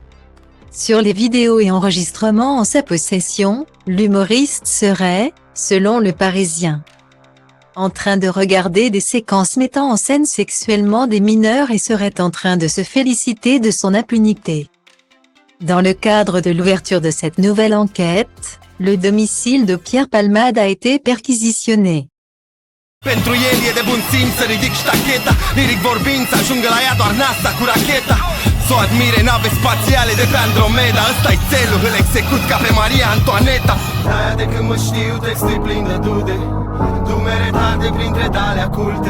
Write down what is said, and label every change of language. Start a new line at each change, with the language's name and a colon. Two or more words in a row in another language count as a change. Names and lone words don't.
French: Sur les vidéos et enregistrements en sa possession, l'humoriste serait, selon le Parisien, en train de regarder des séquences mettant en scène sexuellement des mineurs et serait en train de se féliciter de son impunité. Dans le cadre de l'ouverture de cette nouvelle enquête, le domicile de Pierre Palmade a été perquisitionné.
Romanian: Pentru el e de bun simț să ridic ștacheta, liric vorbind să ajungă la ea doar NASA cu racheta. S-o admire nave spațiale de pe Andromeda, ăsta-i țelul, îl execut ca pe Maria Antoaneta. De-aia de când mă știu textul plin de dude, dumere tarde printre dale culte.